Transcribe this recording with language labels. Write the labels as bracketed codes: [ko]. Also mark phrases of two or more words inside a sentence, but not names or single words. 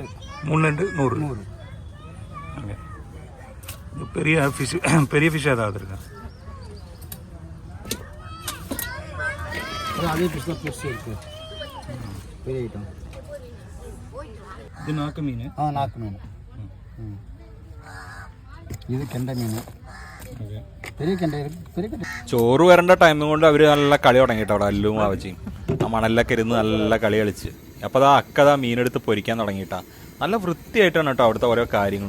[ta] 3 நண்டு 100. ஓகே. இது பெரிய ஃபிஷ் ஏதாவது இருக்கா? அதே ஃபிஷ் தான் ஃபிஷ் இருக்கு. பெரிய ஐட்டம். இது நாக்கு மீன். நாக்கு மீன். [ml] ഇത് കെണ്ട മീൻ. [ta] பெரிய கெண்ட. [ml] ചോറ് വരേണ്ട ടൈമും കൊണ്ട് അവർ നല്ല കളി തുടങ്ങി കേട്ടോ. അവിടെ അല്ലും ആവശ്യം ആ മണലിലൊക്കെ ഇരുന്ന് നല്ല കളി കളിച്ച്. അപ്പോൾ അതാ അക്കതാ മീനെടുത്ത് പൊരിക്കാൻ തുടങ്ങിയിട്ടാ. നല്ല വൃത്തിയായിട്ടാണ് കേട്ടോ അവിടുത്തെ ഓരോ കാര്യങ്ങളും.